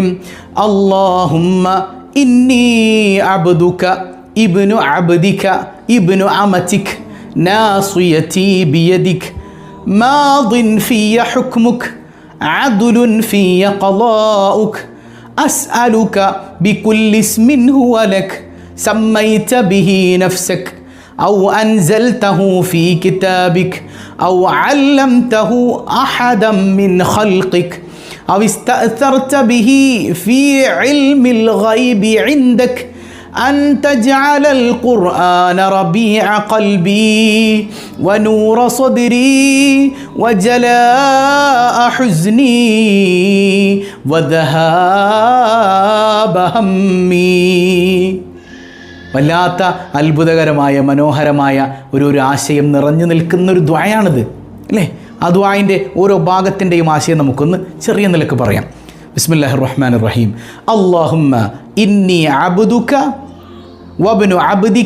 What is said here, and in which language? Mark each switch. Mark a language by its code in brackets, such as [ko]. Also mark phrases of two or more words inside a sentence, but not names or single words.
[ar] اللهم إني عبدك ابن عبدك ابن أمتك ناصيتي بيدك ماض في حكمك عدل في قضاؤك أسألك بكل اسم هو لك سميت به نفسك أو أنزلته في كتابك أو علمته أحدا من خلقك أو استأثرت به في علم الغيب عندك أن تجعل القرآن ربيع قلبي ونور صدري وجلاء حزني وذهاب همي. [ml] വല്ലാത്ത അത്ഭുതകരമായ മനോഹരമായ ഒരു ആശയം നിറഞ്ഞു നിൽക്കുന്നൊരു ദുആയാണിത് അല്ലേ? ആ ദുആയിൻ്റെ ഓരോ ഭാഗത്തിൻ്റെയും ആശയം നമുക്കൊന്ന് ചെറിയ നിലക്ക് പറയാം. [ar] بسم الله الرحمن الرحيم. اللهم إني عبدك وابن عبدك.